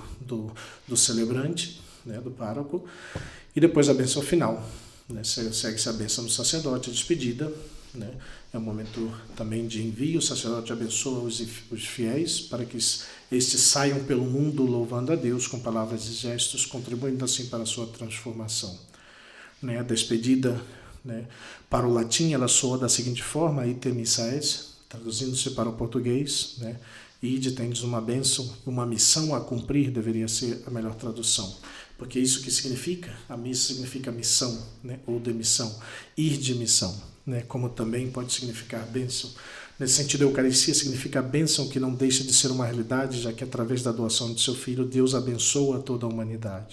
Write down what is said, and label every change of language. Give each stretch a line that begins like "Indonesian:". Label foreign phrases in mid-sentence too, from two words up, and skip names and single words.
Portuguese: do celebrante, né, do pároco, e depois a bênção final, né, segue-se a bênção do sacerdote, a despedida, né, é um momento também de envio, o sacerdote abençoa os fiéis para que estes saiam pelo mundo louvando a Deus com palavras e gestos, contribuindo assim para a sua transformação. Né, a despedida, né, para o latim, ela soa da seguinte forma,
Latin: ite missa est,
Portuguese: traduzindo-se para o português, né, ide, tendes uma bênção, uma missão a cumprir, deveria ser a melhor tradução. Porque isso que significa, a missa significa missão, né, ou demissão, ir de missão, né, como também pode significar bênção. Nesse sentido, a Eucaristia significa a bênção que não deixa de ser uma realidade, já que através da doação de seu Filho, Deus abençoa toda a humanidade.